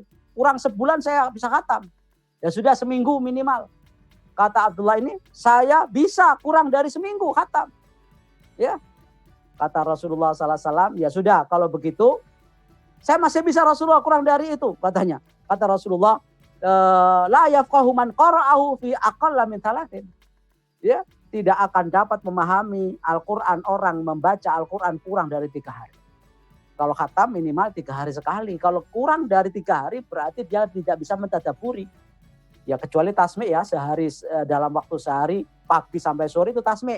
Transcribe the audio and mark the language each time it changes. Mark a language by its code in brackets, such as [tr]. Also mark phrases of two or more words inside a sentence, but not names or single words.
[id] Kurang sebulan saya bisa khatam. Ya sudah seminggu minimal. Kata Abdullah ini, saya bisa kurang dari seminggu khatam. Ya, kata Rasulullah SAW, ya sudah kalau begitu, saya masih bisa Rasulullah kurang dari itu katanya. Kata Rasulullah, [ar] لا يفقه من قرأه في أقل من ثلاث. [id] Ya, tidak akan dapat memahami Al-Quran orang membaca Al-Quran kurang dari 3 hari. Kalau khatam minimal 3 hari sekali. Kalau kurang dari 3 hari berarti dia tidak bisa mentadaburi. Ya kecuali tasmi' ya, sehari dalam waktu sehari pagi sampai sore itu tasmi'.